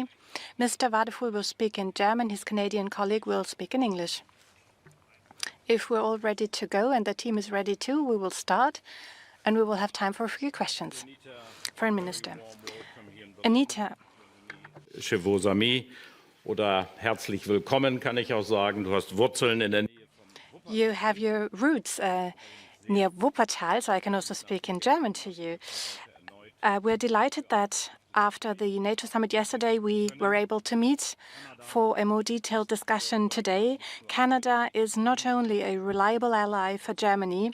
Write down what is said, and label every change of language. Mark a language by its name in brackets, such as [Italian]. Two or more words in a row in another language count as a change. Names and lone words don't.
[English] Mr. Wadefull will speak in German. His Canadian colleague will speak in English. If we're all ready to go and the team is ready too, we will start and we will have time for a few questions. Foreign Minister. Anita. [French] Chez vos amis [German] oder herzlich willkommen, kann ich auch sagen. Du hast Wurzeln in der Nähe. [English] You have your roots near Wuppertal, so I can also speak in German to you. We're delighted that after the NATO summit yesterday, we were able to meet for a more detailed discussion today. Canada is not only a reliable ally for Germany.